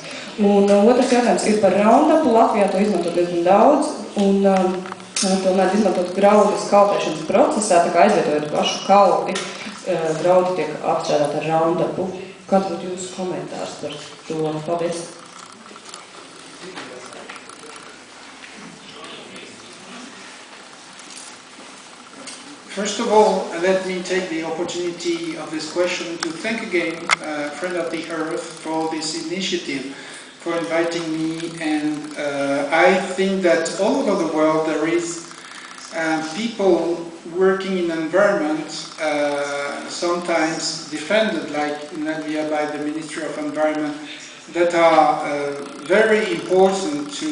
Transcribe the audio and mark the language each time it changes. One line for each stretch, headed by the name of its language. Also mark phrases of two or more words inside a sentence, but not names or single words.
Latvian: Un otrs jautājums ir par raundapu. Latvijā to izmanto diezgan daudz, un tomēr izmantot graudas kaltēšanas procesā, tā kā aizvietojot pašu kalti, graudi tiek apstrādāt ar raundapu. Kāds būtu jūsu komentārs par to? Paldies!
English: First of all, let me take the opportunity of this question to thank again Friend of the Earth for this initiative, for inviting me, and I think that all over the world there is people working in environment, sometimes defended, like in Latvia by the Ministry of Environment, that are very important